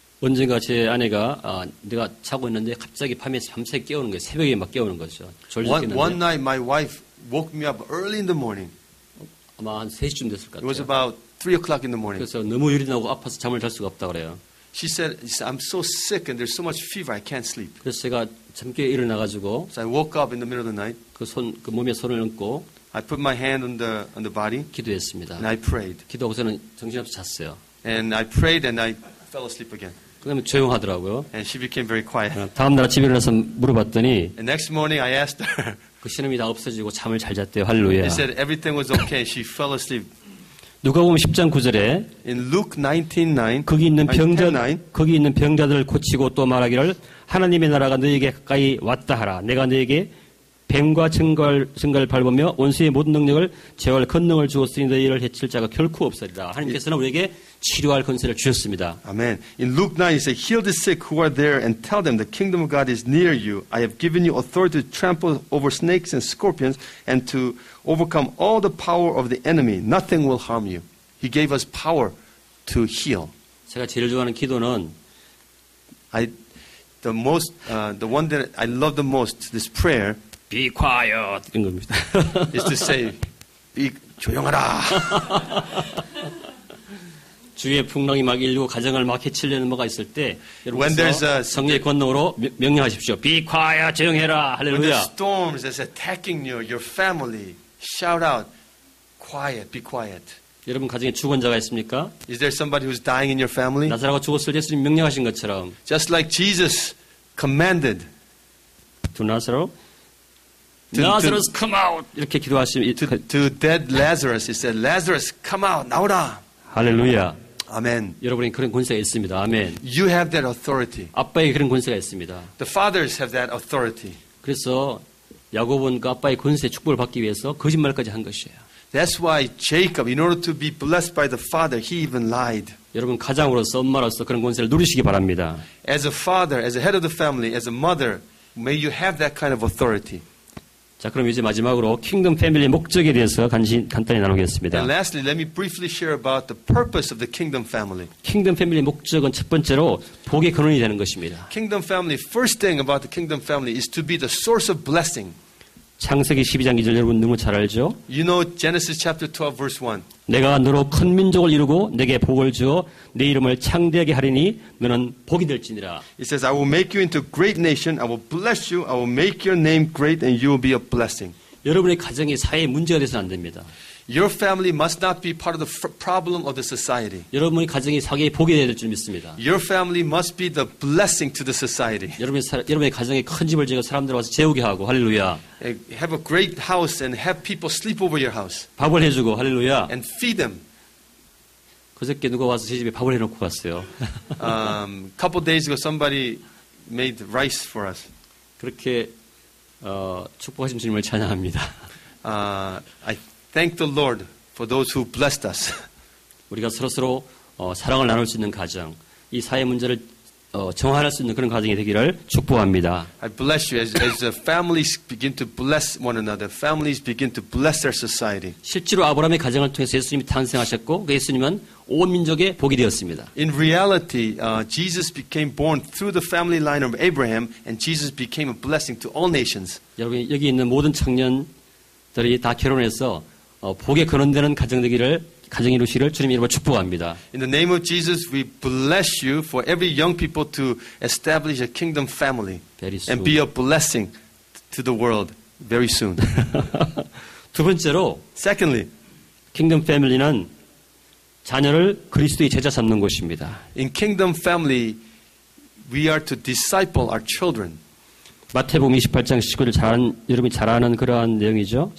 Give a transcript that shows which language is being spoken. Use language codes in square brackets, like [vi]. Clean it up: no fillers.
[ko] 언젠가 제 아내가 내가 자고 있는데 갑자기 밤에 깨우는 거예요. 새벽에 막 깨우는 거죠. 졸졸 [en] One [ko] 깨는데 [en] night, my wife woke me up early in the morning. [ko] 아마 한 3시쯤 됐을 것 [en] It was [ko] 같아요. [en] about 3 o'clock in the morning. [ko] 그래서 너무 열이 나고 아파서 잠을 잘 수가 없다 그래요. [en] She said, I'm so sick and there's so much fever, I can't sleep. [ko] 그래서 제가 잠깨 일어나가지고 [en] So I woke up in the middle of the night. [ko] 그 몸에 손을 얹고 [en] I put my hand on the body [ko] 기도했습니다. [en] and I prayed. [ko] 기도하고서는 정신없이 잤어요. [en] And I prayed and I fell asleep again. [ko] 그다음에 조용하더라고요. [en] And she became very quiet. [ko] 다음 날 집에 일어나서 물어봤더니 [en] And next morning I asked her. [ko] 그 신음이 다 없어지고 잠을 잘 잤대요. 할렐루야. [en] They said everything was okay. She fell asleep. [ko] 누가복음 10장 9절에 [en] In Luke 19:9, [ko] 거기 있는 [en] 10:9, [ko] 거기 있는 병자들을 고치고 또 말하기를 하나님의 나라가 너에게 가까이 왔다 하라. 내가 너에게 뱀과 증거를 밟으며 원수의 모든 능력을 제어할 권능을 주었으니 너희를 해칠 자가 결코 없으리라. 하나님께서는 우리에게 치료할 권세를 주셨습니다. [en] Amen. In Luke 9, he said, Heal the sick who are there and tell them the kingdom of God is near you. I have given you authority to trample over snakes and scorpions and to overcome all the power of the enemy. Nothing will harm you. He gave us power to heal. [ko] 제가 제일 좋아하는 기도는 [en] The one that I love the most, this prayer, Be quiet [ko] 이런 겁니다. [en] is to say, [ko] 조용하라. 주위에 풍랑이 막 일고 가정을 막 해치려는 뭐가 있을 때 [en] When there's [ko] 여러분께서 [en] a- [ko] 성령의 권능으로 명령하십시오. [en] Be quiet, [ko] 조용해라. [en] When the [ko] 할렐루야. [en] storms is attacking you, your family, shout out, quiet, be quiet. [ko] 여러분 가정에 죽은 자가 있습니까? [en] Is there somebody who's dying in your family? [ko] 나사로가 죽었을 때 예수님 명령하신 것처럼 [en] Just like Jesus commanded to Lazarus, to- [ko] Lazarus [en] come out [ko] 이렇게 기도하시면 [en] to dead Lazarus, he said, Lazarus, come out, [ko] 나오라. 할렐루야. [en] Amen. [ko] 여러분이 그런 권세가 있습니다. 아멘. [en] You have that authority. [ko] 아빠에게 그런 권세가 있습니다. [en] The fathers have that authority. [ko] 그래서 야곱은 그 아빠의 권세 축복을 받기 위해서 거짓말까지 한 것이에요. [en] That's why Jacob, in order to be blessed by the father, he even lied. [ko] 여러분 가장으로서 엄마로서 그런 권세를 누리시기 바랍니다. [en] As a father, as a head of the family, as a mother, may you have that kind of authority. [ko] 자, 그럼 이제 마지막으로 킹덤 패밀리의 목적에 대해서 간단히 나누겠습니다. [en] And lastly, let me briefly share about the purpose of the kingdom family. [ko] 킹덤 패밀리의 목적은 첫 번째로 복의 근원이 되는 것입니다. [en] Kingdom family, first thing about the kingdom family is to be the source of blessing. [ko] 창세기 12장 2절 여러분 너무 잘 알죠? [en] You know Genesis chapter 12 verse 1. [ko] 내가 너로 큰 민족을 이루고 내게 복을 주어 내 이름을 창대하게 하리니 너는 복이 될지니라. [en] It says, I will make you into a great nation. I will bless you. I will make your name great and you will be a blessing. [ko] 여러분의 가정이 사회의 문제가 돼서는 안 됩니다. [en] Your family must not be part of the problem of the society. [ko] 여러분의 가정이 사회의 복이 되어야 될 줄 믿습니다. [en] Your family must be the blessing to the society. [ko] 여러분의 가정에 큰 집을 지어 사람들 와서 재우게 하고 할렐루야. [en] Have a great house and have people sleep over your house. [ko] 밥을 해주고 할렐루야. [en] And feed them. [ko] 그저께 누가 와서 제 집에 밥을 해놓고 갔어요. [en] Couple days ago, somebody made rice for us. [ko] 그렇게 축복하신 주님을 찬양합니다. [en] I thank the Lord for those who blessed us. [ko] 우리가 서로 사랑을 나눌 수 있는 가정, 이 사회 문제를 정화할 수 있는 그런 가정이 되기를 축복합니다. [en] I bless you as the families begin to bless one another. Families begin to bless their society. [ko] 실제로 아브라함의 가정을 통해서 예수님이 탄생하셨고 그 예수님은 온 민족의 복이 되었습니다. [en] In reality, Jesus became born through the family line of Abraham, and Jesus became a blessing to all nations. [ko] 여러분 여기 있는 모든 청년들이 다 결혼해서 복에 근원되는 가정이 이루시기를 주님 이름으로 축복합니다. [en] In the name of Jesus, we bless you for every young people to establish a kingdom family Very soon. and be a blessing to the world very soon. [ko] 두 번째로 [en] Secondly, [ko] 킹덤 패밀리는 자녀를 그리스도의 제자 삼는 곳입니다. [en] in kingdom family, we are to disciple our children. [ko] 마태복음 28장 19절 여러분이 잘 아는 그러한 내용이죠.